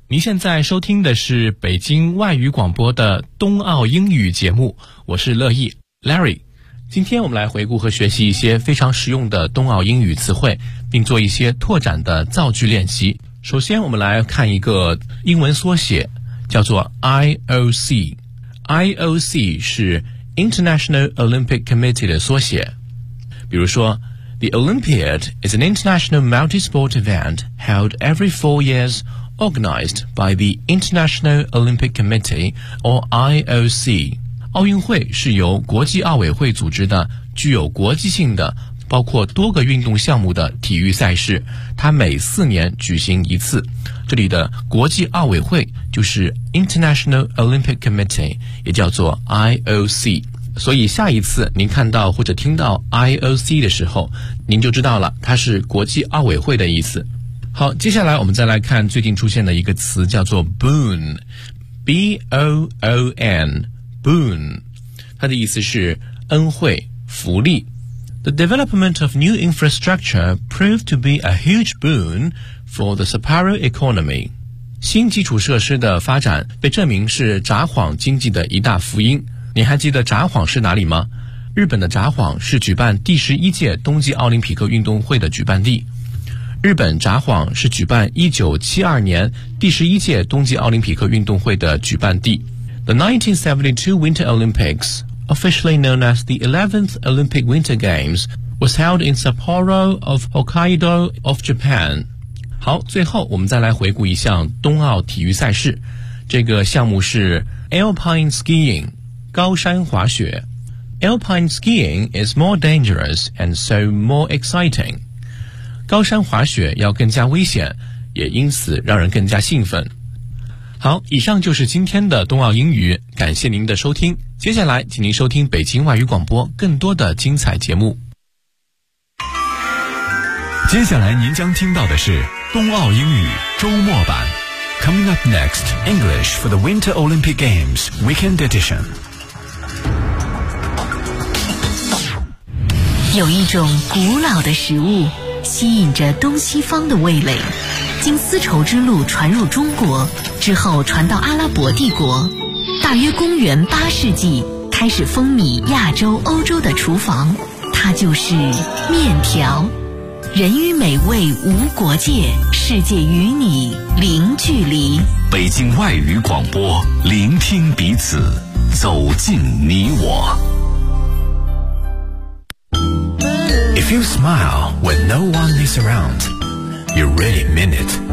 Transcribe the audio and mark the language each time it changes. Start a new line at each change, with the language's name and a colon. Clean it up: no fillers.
Chinese: 您现在收听的是北京外语广播的冬奥英语节目，我是乐意 Larry。今天我们来回顾和学习一些非常实用的冬奥英语词汇，并做一些拓展的造句练习。首先我们来看一个英文缩写，叫做 IOC。 IOC 是 International Olympic Committee 的缩写。比如说， The Olympiad is an international multi-sport event held every 4 years organized by the International Olympic Committee or IOC。奥运会是由国际奥委会组织的具有国际性的包括多个运动项目的体育赛事，它每4年举行一次。这里的国际奥委会就是 International Olympic Committee， 也叫做 IOC。所以下一次您看到或者听到 IOC 的时候，您就知道了它是国际奥委会的意思。好，接下来我们再来看最近出现的一个词，叫做 Boon， B-O-O-N。 Boon， 它的意思是恩惠、福利。
English: The development of new infrastructure proved to be a huge boon for the Sapporo economy.
Chinese: 新基础设施的发展被证明是札幌经济的一大福音。你还记得札幌是哪里吗？日本的札幌是举办第11届冬季奥林匹克运动会的举办地。日本札幌是举办1972年第11届冬季奥林匹克运动会的举办地。
English: The 1972 Winter Olympics, officially known as the 11th Olympic Winter Games, was held in Sapporo of Hokkaido of Japan.
Chinese: 好，最后我们再来回顾一项冬奥体育赛事。这个项目是 Alpine Skiing, 高山滑雪。
English: Alpine Skiing is more dangerous and so more exciting.
Chinese: 高山滑雪要更加危险，也因此让人更加兴奋。好，以上就是今天的冬奥英语，感谢您的收听。接下来请您收听北京外语广播更多的精彩节目。接下来您将听到的是冬奥英语周末版。
English: Coming up next, English for the Winter Olympic Games Weekend Edition。
Chinese: 有一种古老的食物吸引着东西方的味蕾，经丝绸之路传入中国之后传到阿拉伯帝国，大约公元8世纪开始风靡亚洲欧洲的厨房，它就是面条。人与美味无国界，世界与你零距离。北京外语广播，聆听彼此，走进你我。
English: If you smile when no one is around, you really mean it.